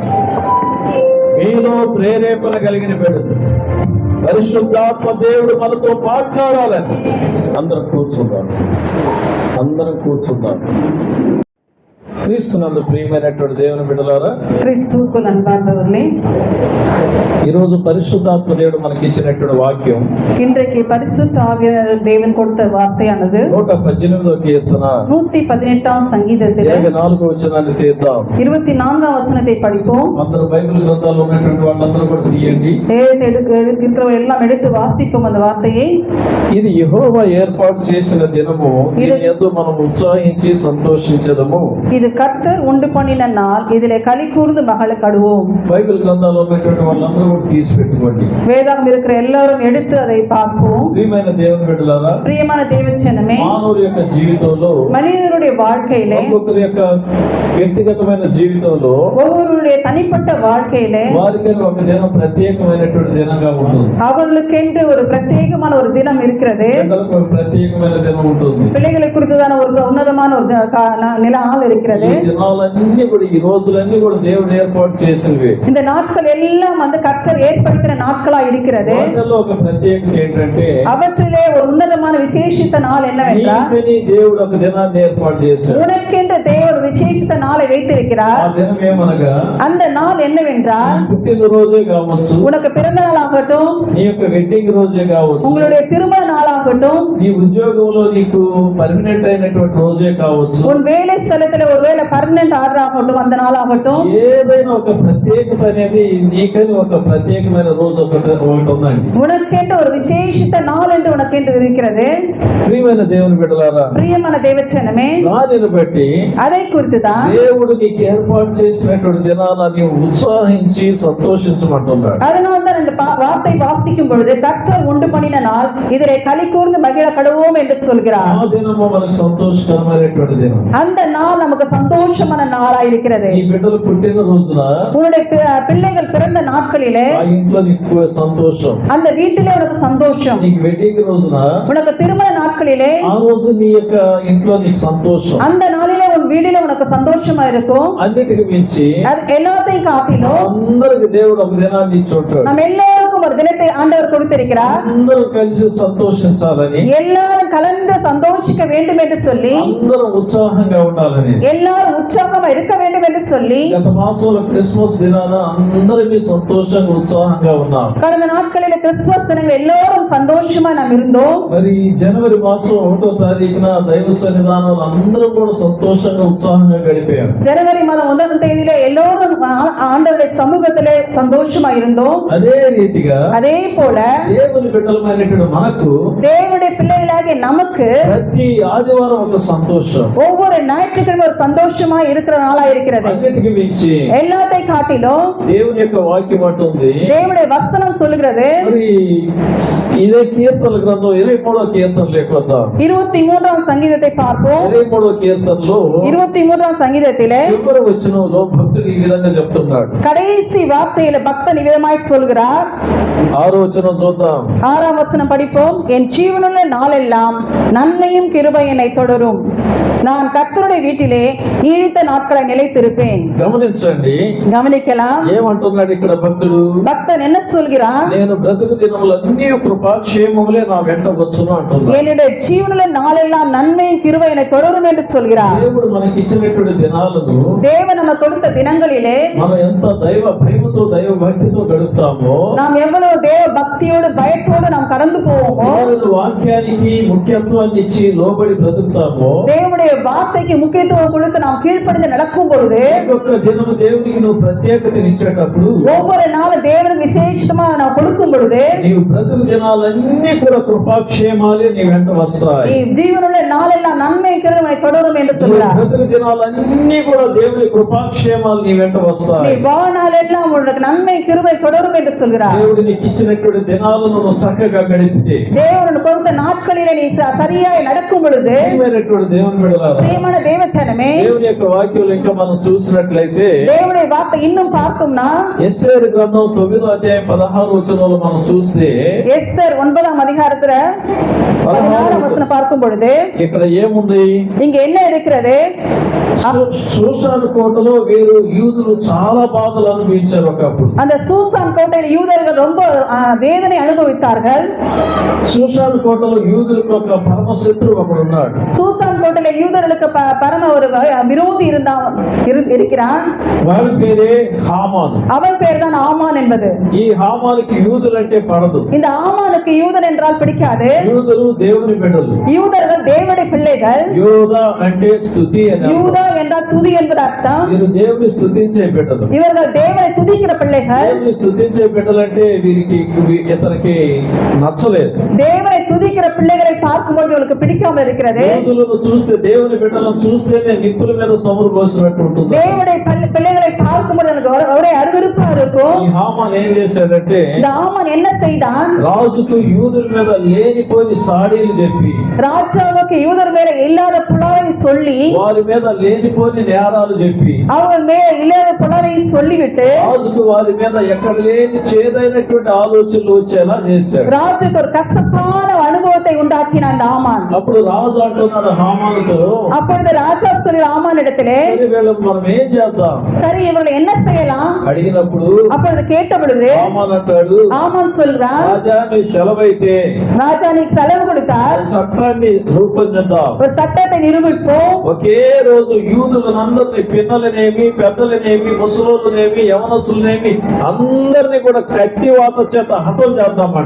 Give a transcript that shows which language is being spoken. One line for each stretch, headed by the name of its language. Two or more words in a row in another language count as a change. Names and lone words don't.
Telugu: మీలో ప్రేరేపణ కలిగిన బిడ్డలు పరిశుద్ధాత్మ దేవుడు మనతో మాట్లాడాలని అందరం కూర్చున్నాడు. క్రీస్తునందు ప్రియమైనటువంటి దేవుని బిడ్డలారా,
Tamil: கிறிஸ்துக்கு நண்பர்களே,
Telugu: ఈరోజు పరిశుద్ధాత్మ దేవుడు మనకి ఇచ్చినటువంటి వాక్యం
Tamil: இன்றைக்கு பரிசுத்த ஆவியானவர் தேவன் கொடுத்த வார்த்தையானது
Telugu: 118వ కీర్తన
Tamil: 118ஆம் சங்கீதத்தில்
Telugu: 4వ వచనాన్ని తీద్దాం.
Tamil: 24ஆம் வசனத்தை படிப்போம்.
Telugu: అందరూ బైబిల్ గ్రంథాలు ఉన్నటువంటి వాళ్ళందరూ కూడా తీయండి.
Tamil: எல்லாம் எடுத்து வாசிப்போம் அந்த வார்த்தையை.
Telugu: ఇది యెహోవా ఏర్పాటు చేసిన దినము, దీని యందు మనం ఉత్సాహించి సంతోషించదము.
Tamil: இது கர்த்தர் உண்டு பண்ணின நாள், இதிலே களி கூர்ந்து மகிழக்கடுவோம்.
Telugu: బైబిల్ గ్రంథాలు ఉన్నటువంటి వాళ్ళందరూ కూడా తీసి పెట్టుకోండి.
Tamil: வேதாகம் இருக்கிற எல்லாரும் எடுத்து அதை பார்ப்போம்.
Telugu: ప్రియమైన దేవుని బిడ్డలారా,
Tamil: பிரியமான தேவஜனமே,
Telugu: మానవుడి యొక్క జీవితంలో,
Tamil: மனிதனுடைய வாழ்க்கையிலே,
Telugu: ఒక్కొక్కరి యొక్క వ్యక్తిగతమైన జీవితంలో,
Tamil: ஒவ்வொருடைய தனிப்பட்ட வாழ்க்கையிலே
Telugu: వారికి ఒక దినం ప్రత్యేకమైనటువంటి దినంగా ఉంటుంది.
Tamil: அவர்களுக்கென்று ஒரு பிரத்யேகமான ஒரு தினம் இருக்கிறது.
Telugu: పిల్లలకు ఒక ప్రత్యేకమైన దినం ఉంటుంది.
Tamil: பிள்ளைகளை குறித்ததான ஒரு உன்னதமான ஒரு நாள் இருக்கிறது.
Telugu: ఈ దినాలన్నీ కూడా, ఈ రోజులన్నీ కూడా దేవుడు ఏర్పాటు చేసినవి.
Tamil: இந்த நாட்கள் எல்லாம் வந்து கர்த்தர் ஏற்படுத்தின நாட்களா இருக்கிறது.
Telugu: వాటిల్లో ఒక ప్రత్యేకత ఏంటంటే,
Tamil: அவற்றிலே ஒரு உன்னதமான விசேஷித்த நாள் என்னவென்றால்,
Telugu: నీకని దేవుడు ఒక దినాన్ని ఏర్పాటు చేశాడు.
Tamil: உனக்கென்று தேவன் விசேஷித்த நாளை வைத்திருக்கிறார்.
Telugu: ఆ దినం ఏమనగా,
Tamil: அந்த நாள் என்னவென்றால்,
Telugu: పుట్టినరోజే కావచ్చు,
Tamil: உனக்கு பிறந்த நாளாகட்டும்,
Telugu: నీ యొక్క వెడ్డింగ్ రోజే కావచ్చు,
Tamil: உங்களுடைய திருமண நாளாகட்டும்,
Telugu: నీ ఉద్యోగంలో నీకు పర్మనెంట్ అయినటువంటి రోజే కావచ్చు,
Tamil: உன் வேலை ஸ்தலத்துல ஒருவேளை
English: permanent order
Tamil: ஆகட்டும், அந்த நாள் ஆகட்டும்,
Telugu: ఏదైనా ఒక ప్రత్యేకత అనేది నీకని ఒక ప్రత్యేకమైన రోజు ఒకటి ఉందండి.
Tamil: உனக்கென்று ஒரு விசேஷித்த நாள் என்று உனக்கென்று இருக்கிறது.
Telugu: ప్రియమైన దేవుని బిడ్డలారా,
Tamil: பிரியமான தேவச்சனமே,
Telugu: దానిని బట్టి
Tamil: அதை குறித்துதான்
Telugu: దేవుడు నీకు ఏర్పాటు చేసినటువంటి దినాన నీవు ఉత్సాహించి సంతోషించమంటున్నాడు.
Tamil: அதனால்தான் இந்த வார்த்தை வாசிக்கும் பொழுது கர்த்தர் உண்டு பண்ணின நாள் இதிலே களி கூர்ந்து மகிழ கடவோம் என்று சொல்கிறார்.
Telugu: ఆ దినము మనకు సంతోషకరమైనటువంటి దినం.
Tamil: அந்த நாள் நமக்கு சந்தோஷமான நாளா இருக்கிறது.
Telugu: నీ బిడ్డలు పుట్టిన రోజున
Tamil: உன்னுடைய பிள்ளைகள் பிறந்த நாட்களிலே
Telugu: ఆ ఇంట్లో నీకు సంతోషం.
Tamil: அந்த வீட்டிலே உனக்கு சந்தோஷம்.
Telugu: నీకు వెడ్డింగ్ రోజున
Tamil: உனக்கு திருமண நாட்களிலே
Telugu: ఆ రోజు నీ యొక్క ఇంట్లో నీకు సంతోషం.
Tamil: அந்த நாளிலே உன் வீட்டிலே உனக்கு சந்தோஷமா இருக்கும்.
Telugu: అన్నిటికి మించి
Tamil: அது எல்லாத்தையும் காட்டிலும்
Telugu: అందరికి దేవుడు ఒక దినాన్ని ఇచ్చుంటాడు.
Tamil: நம்ம எல்லாருக்கும் ஒரு தினத்தை ஆண்டவர் கொடுத்திருக்கிறார்.
Telugu: అందరూ కలిసి సంతోషించాలని,
Tamil: எல்லாரும் கலந்து சந்தோஷிக்க வேண்டும் என்று சொல்லி,
Telugu: అందరూ ఉత్సాహంగా ఉండాలని,
Tamil: எல்லாரும் உற்சாகமா இருக்க வேண்டும் என்று சொல்லி
Telugu: గత మాసంలో క్రిస్మస్ దినాన అందరికీ సంతోషంగా ఉత్సాహంగా ఉన్నాం.
Tamil: கடந்த நாட்களில் கிறிஸ்துமஸ் தினங்கள் எல்லோரும் சந்தோஷமா நாம் இருந்தோம்.
Telugu: మరి జనవరి మాసం 1వ తారీఖున దైవ సన్నిధానంలో అందరూ కూడా సంతోషంగా ఉత్సాహంగా గడిపారు.
Tamil: ஜனவரி மாதம் 1ஆம் தேதியிலே எல்லோரும் ஆண்டவருடைய சமூகத்திலே சந்தோஷமா இருந்தோம்.
Telugu: అదే రీతిగా
Tamil: அதே போல
Telugu: దేవుని బిడ్డలమైనటువంటి మనకు
Tamil: தேவனுடைய பிள்ளைகளாகிய நமக்கு
Telugu: ప్రతి ఆదివారం ఒక సంతోషం,
Tamil: ஒவ்வொரு ஞாயிற்றுக்கிழமை ஒரு சந்தோஷமா இருக்கிற நாளா இருக்கிறது.
Telugu: అన్నిటికి మించి
Tamil: எல்லாத்தை காட்டிலும்
Telugu: దేవుని యొక్క వాక్యం అంటుంది.
Tamil: தேவனுடைய வசனம் சொல்லுகிறது.
Telugu: మరి ఇదే కీర్తన గ్రంథం 23వ కీర్తన లేకొద్దాం.
Tamil: 23ஆம் சங்கீதத்தை பார்ப்போம்.
Telugu: 23వ కీర్తనలో
Tamil: 23ஆம் சங்கீதத்திலே
Telugu: చివరి వచనంలో భక్తుడు ఈ విధంగా చెప్తున్నాడు.
Tamil: கடைசி வார்த்தையில பக்தன் விதமாய் சொல்கிறார்.
Telugu: 6వ వచనం చూద్దాం.
Tamil: 6ஆம் வசனம் படிப்போம். என் ஜீவனுள்ள நாளெல்லாம் நன்மையும் கிருபை என்னை தொடரும். நான் கர்த்தருடைய வீட்டிலே நீடித்த நாட்களை நிலைத்திருப்பேன்.
Telugu: గమనించండి,
Tamil: கவனிக்கலாம்.
Telugu: ఏమంటున్నాడు ఇక్కడ భక్తుడు?
Tamil: பக்தன் என்ன சொல்கிறான்?
Telugu: నేను బ్రతుకు దినములన్నీ కృపాక్షేమములే నా వెంట వచ్చును అంటున్నాడు.
Tamil: என்னுடைய ஜீவனுள்ள நாளெல்லாம் நன்மையும் கிருபை என்னை தொடரும் என்று சொல்கிறார்.
Telugu: దేవుడు మనకి ఇచ్చినటువంటి దినాలను
Tamil: தேவன் நம்ம கொடுத்த தினங்களிலே
Telugu: మనం ఎంత దైవ భయముతో దైవ భక్తితో గడుపుతామో,
Tamil: நாம் எவ்வளவு தேவ பக்தியோடு பயத்தோடு நாம் கடந்து போவோமோ,
Telugu: దేవుని వాక్యానికి ముఖ్యత్వాన్ని ఇచ్చి లోబడి బ్రతుకుతామో,
Tamil: தேவனுடைய வார்த்தைக்கு முக்கியத்துவம் கொடுத்து நாம் கீழ்ப்படிந்து நடக்கும் பொழுது,
Telugu: ఒక్కొక్క దినము దేవునికి నువ్వు ప్రత్యేకతని ఇచ్చేటప్పుడు,
Tamil: ஒவ்வொரு நாளும் தேவனுக்கு விசேஷமா நாம் கொடுக்கும் பொழுது,
Telugu: నీవు బ్రతుకు దినాలన్నీ కూడా కృపాక్షేమాలే నీ వెంట వస్తాయి.
Tamil: நீ ஜீவனுள்ள நாளெல்லாம் நன்மை கிருபை தொடரும் என்று
Telugu: నీ
Tamil: சொல்கிறார்.
Telugu: బ్రతుకు దినాలన్నీ కూడా దేవుని కృపాక్షేమాలు నీ వెంట
Tamil: நீ
Telugu: వస్తాయి.
Tamil: வாழ்நாளெல்லாம் உங்களுக்கு நன்மை கிருபை தொடரும் என்று சொல்கிறார்.
Telugu: దేవుడు నీకు ఇచ్చినటువంటి దినాలను నువ్వు చక్కగా గడిపితే,
Tamil: தேவன் கொடுத்த நாட்களிலே நீ சரியாய் நடக்கும் பொழுது,
Telugu: ప్రియమైనటువంటి దేవుని బిడ్డలారా,
Tamil: பிரியமான தேவச்சனமே,
Telugu: దేవుని యొక్క వాక్యం ఇంకా మనం చూసినట్లయితే
Tamil: தேவனுடைய வார்த்தை இன்னும் பார்த்தோம்னா,
Telugu: యెషయా గ్రంథం 9వ అధ్యాయం 16వ వచనంలో మనం చూస్తే,
Tamil: எஸ்தர் 9ஆம் அதிகாரத்துல 16ஆம் வசனம் பார்க்கும் பொழுது
Telugu: ఇక్కడ ఏముంది?
Tamil: இங்க என்ன இருக்கிறது?
Telugu: సూసాను కోటలో వీరు యూదులు చాలా బాధలు అనుభవించారు ఒకప్పుడు.
Tamil: அந்த சூசான் கோட்டையில் யூதர்கள் ரொம்ப வேதனை அனுபவித்தார்கள்.
Telugu: సూసాను కోటలో యూదులకు ఒక పరమ శత్రువు ఒకడు ఉన్నాడు.
Tamil: சூசான் கோட்டையில யூதர்களுக்கு பரம ஒரு விரோதி இருக்கிறான்.
Telugu: వారి పేరే హామాను.
Tamil: அவன் பேர் தான் ஆமான் என்பது.
Telugu: ఈ హామానికి యూదులంటే పడదు.
Tamil: இந்த ஆமானுக்கு யூதன் என்றால் பிடிக்காது.
Telugu: యూదులు దేవుని బిడ్డలు.
Tamil: யூதர்கள் தேவனுடைய பிள்ளைகள்.
Telugu: యోధ అంటే స్తుతి అని అర్థం.
Tamil: யூதா என்றால் துதி என்பது அர்த்தம்.
Telugu: వీరు దేవుని స్తుతించే బిడ్డలు.
Tamil: இவர்கள் தேவனை துதிக்கிற பிள்ளைகள்.
Telugu: దేవుని స్తుతించే బిడ్డలంటే వీరికి ఇతనికి నచ్చలేదు.
Tamil: தேவனை துதிக்கிற பிள்ளைகளை பார்க்கும்போது இவருக்கு பிடிக்காமல் இருக்கிறது.
Telugu: యూదులను చూస్తే, దేవుని బిడ్డలను చూస్తేనే నిప్పుల మీద సమురు పోసినట్టు ఉంటుంది.
Tamil: தேவனுடைய பிள்ளைகளை பார்க்கும்போது எனக்கு ஒரே அருவருப்பா இருக்கும்.
Telugu: ఈ హామాన్ ఏం చేశాడంటే,
Tamil: இந்த ஆமான் என்ன செய்தான்?
Telugu: రాజుకు యూదుల మీద లేనిపోని సాడీలు చెప్పి,
Tamil: ராஜாவுக்கு யூதர் மேல இல்லாத புலாலை சொல்லி,
Telugu: వారి మీద లేనిపోని నేరాలు చెప్పి,
Tamil: அவர் மேல இல்லாத புலாலை சொல்லிவிட்டு
Telugu: రాజుకు వారి మీద ఎక్కడ లేని చేదైనటువంటి ఆలోచనలు వచ్చేలా చేశాడు.
Tamil: ராஜுக்கு ஒரு கசப்பான அனுபவத்தை உண்டாக்கினான் அந்த ஆமான்.
Telugu: అప్పుడు రాజు అంటున్నాడు హామానుతో,
Tamil: அப்பொழுது ராஜா சொல்லி ஆமான் இடத்திலே,
Telugu: "సరే, వీళ్ళకి మనం ఏం చేద్దాం?"
Tamil: சரி இவர்கள் என்ன செய்யலாம்
Telugu: అడిగినప్పుడు
Tamil: அப்பொழுது கேட்ட பொழுது
Telugu: హామాన్ అంటాడు,
Tamil: ஆமான் சொல்றான்,
Telugu: "రాజా నీ సెలవైతే
Tamil: ராஜா நீ செலவு கொடுத்தால்
Telugu: చట్టాన్ని రూపొందిద్దాం.
Tamil: ஒரு சட்டத்தை நிரூபிப்போம்.
Telugu: ఒకే రోజు యూదులందరినీ, పిన్నలనేమి పెద్దలనేమి ముసలి ముసలోళ్ళనేమి యవనస్తులనేమి అందరినీ కూడా కత్తివాత చేత హతం చేద్దామంట.